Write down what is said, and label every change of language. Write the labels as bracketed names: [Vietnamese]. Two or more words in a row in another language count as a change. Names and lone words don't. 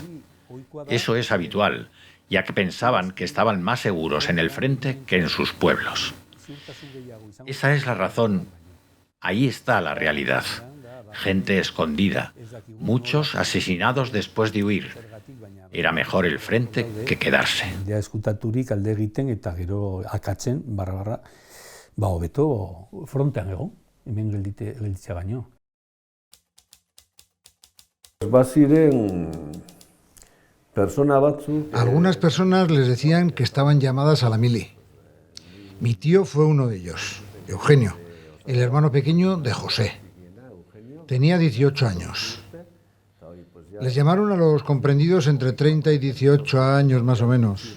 [Spanish] Eso es habitual, ya que pensaban que estaban más seguros en el frente que en sus pueblos. Esa es la razón. Ahí está la realidad. Gente escondida, muchos asesinados después de huir. Era mejor el frente que quedarse. [Basque] Eskutaturik alde egiten eta gero akatzen, barra. hobeto frontean egon, hemen gelditzea baino. Baziren persona batzuk... [Spanish] Algunas personas les decían que estaban llamadas a la mili. Mi tío fue uno de ellos, Eugenio, el hermano pequeño de José. Tenía 18 años. Les llamaron a los comprendidos entre 30 y 18 años más o menos.